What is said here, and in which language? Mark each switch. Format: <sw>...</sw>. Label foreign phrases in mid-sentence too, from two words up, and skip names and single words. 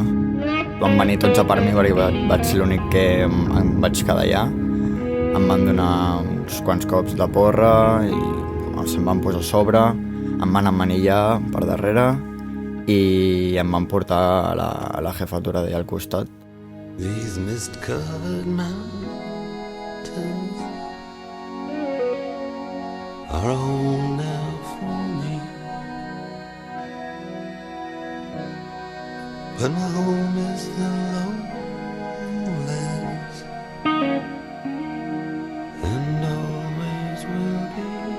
<ca>Van venir tots a per mi perquè vaig ser l'únic que em vaig quedar allà. Em van donar uns quants cops de porra i se'm van posar a sobre, em van emmanillar per darrere i em van portar a la jefatura d'allà al costat.</ca> <en>These mist-covered mountains are a home now for me. But my home is the lowlands, and always will be.</en>